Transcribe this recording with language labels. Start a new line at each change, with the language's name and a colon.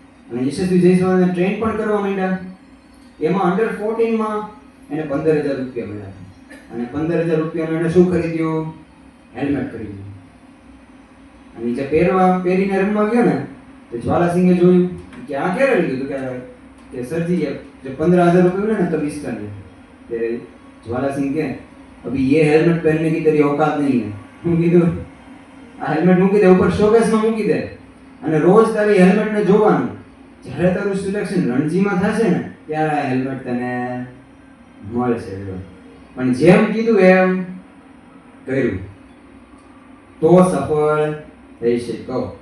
Gujarati: અને યશસ્વી જયસ્વાલને ટ્રેન પણ કરવા માંડ્યા. એમાં અંડર 14માં એને 15,000 રૂપિયા મળ્યા. અને 15,000 રૂપિયાનું એને શું ખરીદ્યું? હેલ્મેટ ખરીદ્યું. અને જે પહેરીને રમવા ગયો ને તો જ્વાલાસિંહે જોયું કે આ ક્યારે લીધું? કે સરજી
Hindi: जो 15,000 रुपये मिले ना तब इसका ले. तेरे ज्वाला सिंह के अभी ये हेलमेट पहनने की तेरी औकात नहीं है.
Gujarati: હું કીધું આ હેલ્મેટ મૂકી દે ઉપર શોકેસમાં મૂકી દે અને રોજ તારી હેલ્મેટને જોવાનું. જ્યારે તારું સિલેક્શન રણજીમાં થશે ને ત્યારે આ હેલ્મેટ તને મળશે. પણ જેમ કીધું એમ કર્યું તો સફળ થઈ શકો.